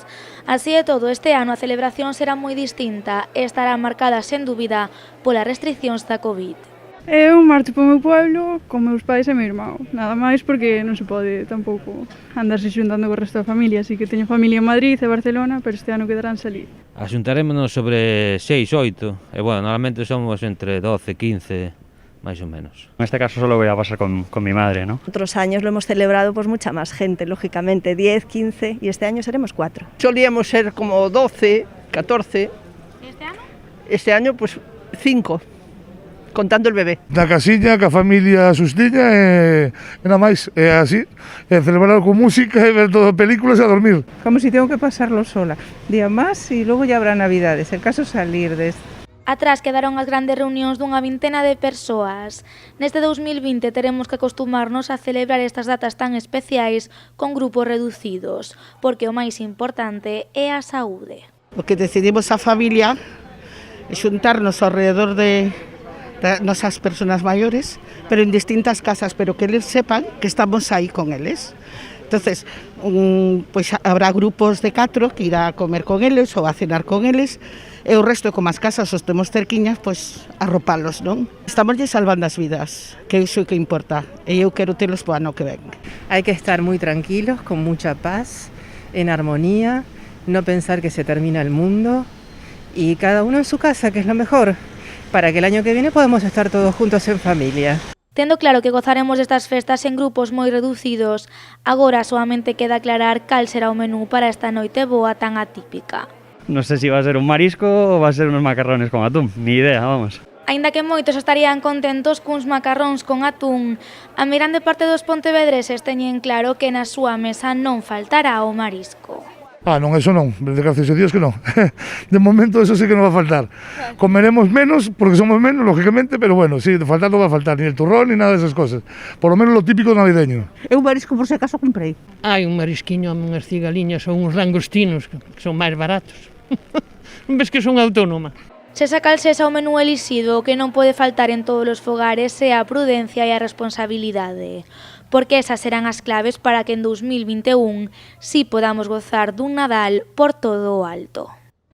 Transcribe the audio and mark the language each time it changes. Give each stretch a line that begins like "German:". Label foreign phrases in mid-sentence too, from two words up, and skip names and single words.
Galician: Así e todo, este ano a celebración será moi distinta e estará marcada, sen dúbida, polas restriccións da Covid. Eu marcho para o meu pueblo con meus pais e meu irmão, nada máis porque non se pode tampouco andarse xuntando co resto da familia, así que teño familia en Madrid e Barcelona, pero este ano quedarán salir. Axuntarémonos sobre 6, 8,
Spanish: e bueno, normalmente somos entre 12, 15, más o menos. En este caso solo voy a pasar con mi madre, ¿no? Otros años lo hemos celebrado pues mucha más gente, lógicamente, 10, 15 y este año seremos 4. Solíamos ser como 12, 14.
Galician: Este ano?
Spanish: Este año pues 5, contando el bebé.
Galician: Na casiña, ca familia sustiña e nada máis, é así, celebrar con música e ver todas películas e a dormir.
Spanish: Como si tengo que pasarlo sola, día más y luego ya habrá navidades, el caso es salir de esto.
Galician: Atrás quedaron as grandes reunións dunha vintena de persoas. Neste 2020 teremos que acostumarnos a celebrar estas datas tan especiais con grupos reducidos, porque o máis importante é a saúde. O que decidimos a familia é xuntarnos alrededor de nosas persoas maiores, pero en distintas casas, pero que eles sepan que estamos aí con eles.
Spanish: Entonces, pues habrá grupos de 4 que irá a comer
Galician: con eles ou a cenar con eles, e o resto, como as casas os temos cerquiñas, pois arropalos, non? Estamos salvando as vidas, que iso é que importa, e eu quero telos para o ano que ven.
Spanish: Hay que estar muy tranquilos, con mucha paz, en armonía, no pensar que se termina el mundo y cada uno en su casa, que es lo mejor, para que el año que viene podamos estar todos juntos en familia.
Galician: Tendo claro que gozaremos destas festas en grupos moi reducidos, agora solamente queda aclarar cal será o menú para esta Noiteboa tan atípica.
Spanish: No sé si va a ser un marisco o va a ser unos macarrones con atún, ni idea, vamos.
Galician: Aínda que moitos estarían contentos cuns macarróns con atún, a meirande parte dos pontevedreses teñen claro que na súa mesa non faltará o marisco. Non, eso non, gracias a Dios que non. De momento eso sí que non
Spanish: va a faltar. Comeremos menos, porque somos menos, lógicamente, pero bueno, sí, de faltar non va a faltar, ni el turrón, ni nada de esas cosas. Por lo menos lo típico navideño.
Galician: Eu marisco por si acaso comprei. Hai un marisquiño, unhas cigaliñas ou uns langostinos que son máis baratos. Non ves que son autónoma? Sexa cal sexa o menú elixido, o que non pode faltar en todos os fogares é a prudencia e a responsabilidade, porque esas serán as claves para que en 2021 si podamos gozar dun Nadal por todo o alto.